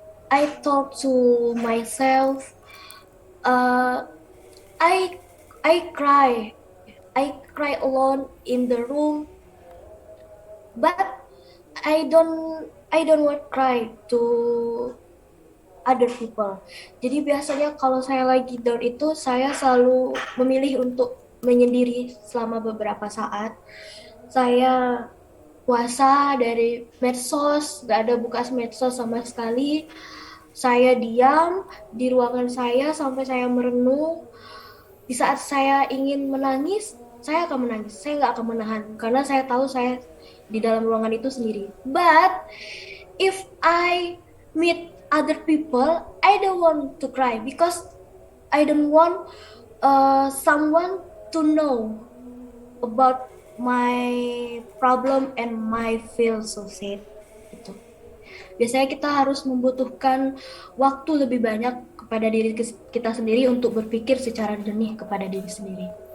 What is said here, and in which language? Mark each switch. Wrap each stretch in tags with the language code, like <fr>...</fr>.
<en>I talk to myself. Uh, I I cry. I cry alone in the room, but I don't want cry to other people.</en> <id>Jadi biasanya kalau saya lagi down itu saya selalu memilih untuk menyendiri selama beberapa saat. Saya puasa dari medsos, gak ada buka medsos sama sekali. Saya diam di ruangan saya sampai saya merenung. Di saat saya ingin menangis, saya akan menangis. Saya nggak akan menahan karena saya tahu saya di dalam ruangan itu sendiri.</id> <en>But if I meet other people, I don't want to cry because I don't want someone to know about my problem and my feel so sad.</en> <id>Gitu. Biasanya kita harus membutuhkan waktu lebih banyak kepada diri kita sendiri untuk berpikir secara jernih kepada diri sendiri.</id>